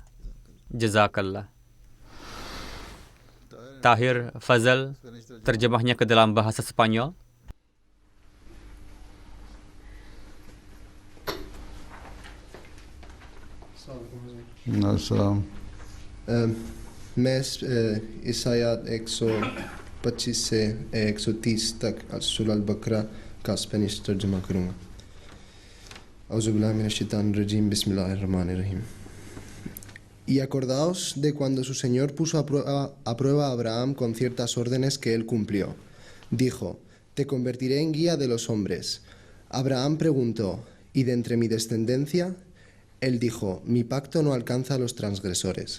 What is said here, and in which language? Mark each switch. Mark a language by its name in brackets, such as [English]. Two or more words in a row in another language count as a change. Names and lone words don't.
[Arabic] Jazakallah. [Indonesian] Tahir Fazal, terjemahnya ke dalam bahasa Spanyol. [Arabic] Assalamualaikum. [Urdu] میں اس آیت 125 سے 130 تک سورہ البقرہ کا سپینش ترجمہ کروں گا. [Arabic] أعوذ بالله من الشيطان الرجيم. بسم الله الرحمن الرحيم. [Spanish] Y acordaos de cuando su Señor puso a prueba a Abraham con ciertas órdenes que él cumplió. Dijo, te convertiré en guía de los hombres. Abraham preguntó, ¿y de entre mi descendencia? Él dijo, mi pacto no alcanza a los transgresores.